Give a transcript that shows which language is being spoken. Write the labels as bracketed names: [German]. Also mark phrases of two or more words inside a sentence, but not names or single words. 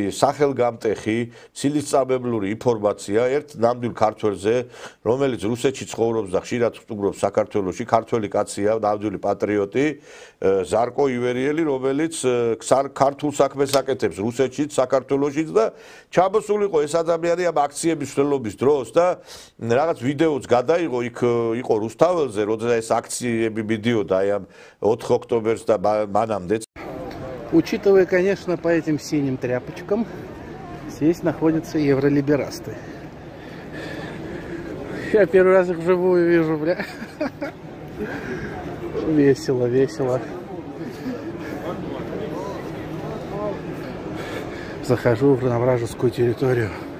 [Georgian] სახელგამტეხი ცილისწამებლური ინფორმაცია ერთ ნამდვილ ქართველზე რომელიც რუსეთში ცხოვრობს და ხშირად სტუმრობს საქართველოში ქართველი კაცია ნამდვილი პატრიოტი ზარკო ივერიელი რომელიც ქართულ საქმეს აკეთებს რუსეთშიც საქართველოშიც და ჩამოსულიყო ეს ადამიანი ამ აქციების მშენებლობის დროს და რაღაც ვიდეოც გადაიღო იქ იყო რუსთაველზე როდესაც ეს აქციები მიდიოდა აი ამ 4 ოქტომბერს და მანამდე [Russian] Учитывая, конечно, по этим синим тряпочкам, здесь находятся евролиберасты. Я первый раз их вживую вижу, бля. Весело, весело. Захожу на вражескую территорию.